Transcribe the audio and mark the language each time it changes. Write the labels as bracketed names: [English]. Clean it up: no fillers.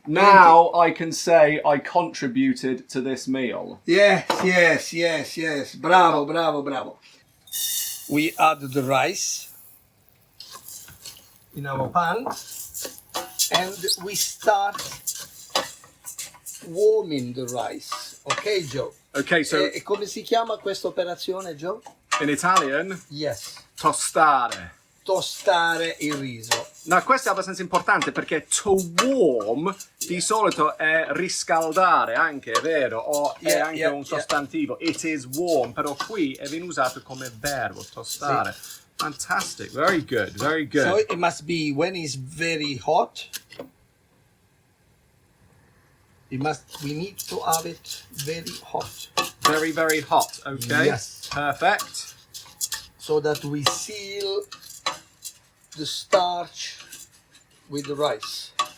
[English] Now I can say I contributed to this meal. Yes. Bravo. We add the rice in our pan and we start warming the rice. Ok, Joe? Okay, so [Italian] E come si chiama questa operazione, Joe? [English] in Italian, Yes. [Italian] tostare. Tostare il riso. No, questo è abbastanza importante perché to warm di solito è riscaldare anche, è vero? O è [English] Yeah, [Italian] anche [English] yeah, [Italian] un sostantivo. [English] It is warm, [Italian] però qui viene usato come verbo, tostare. [English] Fantastic, very good, very good. So it must be when it's very hot. We need to have it very hot. Very, very hot, okay? Yes. Perfect. So that we seal the starch with the rice.